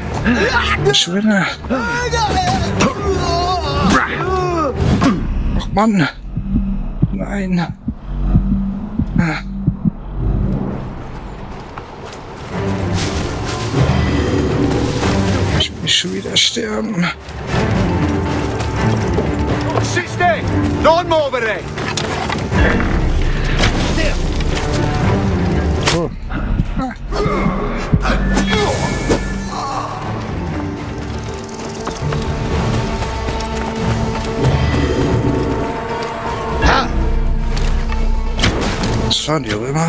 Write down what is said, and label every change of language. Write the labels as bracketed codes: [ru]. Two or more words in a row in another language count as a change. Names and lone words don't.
[de] Ich winne. Ach Mann. Nein. Ich will schon wieder sterben. [it] Siste! Non muovere! Oh. [de] Was fahren die rüber?